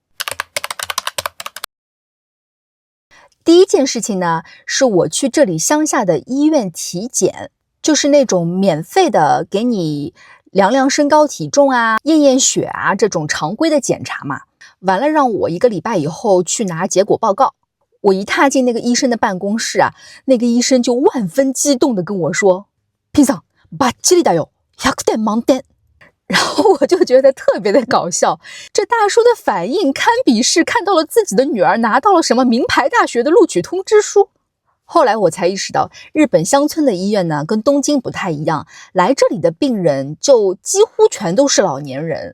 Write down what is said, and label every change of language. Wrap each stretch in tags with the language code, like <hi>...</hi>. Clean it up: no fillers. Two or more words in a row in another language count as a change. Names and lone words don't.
<zh>第一件事情呢，是我去这里乡下的医院体检，就是那种免费的给你量量身高体重啊、验验血啊这种常规的检查嘛。完了让我1个礼拜以后去拿结果报告。我一踏进那个医生的办公室啊，那个医生就万分激动地跟我说：</zh> <ja>ピンさん、バッチリだよ、100点満点。</ja> <zh>然后我就觉得特别的搞笑，这大叔的反应堪比是看到了自己的女儿拿到了什么名牌大学的录取通知书。后来我才意识到，日本乡村的医院呢跟东京不太一样，来这里的病人就几乎全都是老年人。</zh>